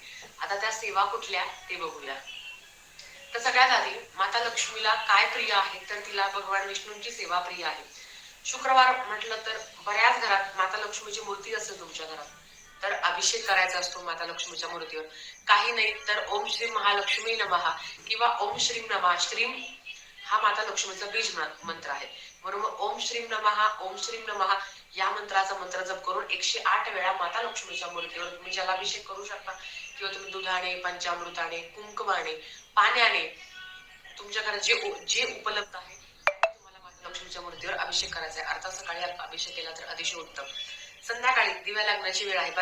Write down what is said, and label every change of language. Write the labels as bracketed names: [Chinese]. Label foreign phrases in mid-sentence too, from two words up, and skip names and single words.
[Marathi] आता त्या सेवा कुठल्या ते बघूया. तर सगळ्यात आधी माता लक्ष्मीला काय प्रिय आहे, तर तिला भगवान विष्णूंची सेवा प्रिय आहे. शुक्रवार म्हटलं तर बऱ्याच घरात माता लक्ष्मीची मूर्ती असेल तुमच्या घरात तर अभिषेक करायचा असतो माता लक्ष्मीच्या मूर्तीवर. काही नाही तर [Sanskrit] ओम श्री महालक्ष्मी नमः किंवा ओम श्रीम नमः. [Marathi] श्रीम हा माता लक्ष्मीचा बीज मंत्र आहे, बरोबर. [Sanskrit] ओम श्रीम नमः, ओम श्रीम नमः [Marathi] या मंत्राचा मंत्र जप करून 108 वेळा माता लक्ष्मीच्या मूर्तीवर तुम्ही जलाभिषेक करू शकता, किंवा तुम्ही दुधाने, पंचामृताने, कुंकमाने, पाण्याने, तुमच्या घरात जे जे उपलब्ध आहे तुम्हाला माता लक्ष्मीच्या मूर्तीवर अभिषेक करायचा आहे. अर्थात सकाळी अभिषेक केला तर अतिशय उत्तम. संध्याकाळी दिव्या लागण्याची वेळ आहे.